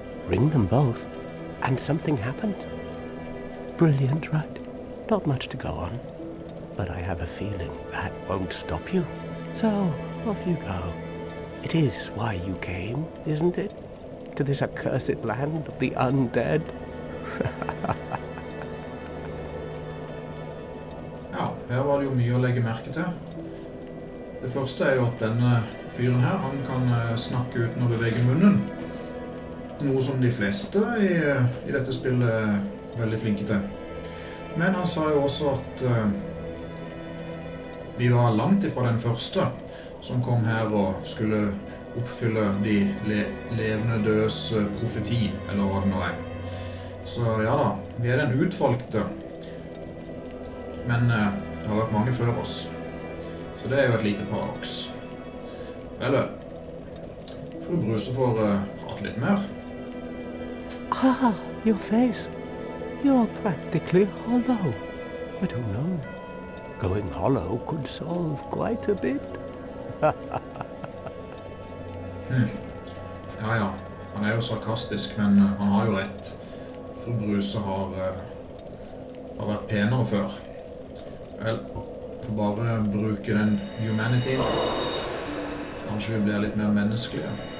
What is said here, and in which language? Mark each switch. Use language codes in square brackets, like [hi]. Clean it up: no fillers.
[en] Ring them both, and something happens. Brilliant, right? Not much to go on, but I have a feeling that won't stop you. So, off you go. It is why you came, isn't it? To this accursed land of the undead. [no] Ja, her var det jo mye å legge merke til. Det første er jo at denne fyren her, han kan snakke uten å bevege munnen. Noe som de fleste i dette spillet er veldig flinke til. Men han sa jo også at vi var langt ifra den første som kom her og skulle oppfylle de levende dødes profeti, eller hva det nå er. Så ja da, vi er den utvalgte. Men det har vært mange før oss. Så det er jo et lite paradoks. Vel. Fru Bruse får prate litt mer. [en] Ah, your face. You're practically hollow. But who knows? Going hollow could solve quite a bit. [no] Ja. Han er jo sarkastisk, men han har jo rett. Fru Bruse har vært penere før. Vel, får bare bruke den humanityen. Kanskje vi blir litt mer menneskelige.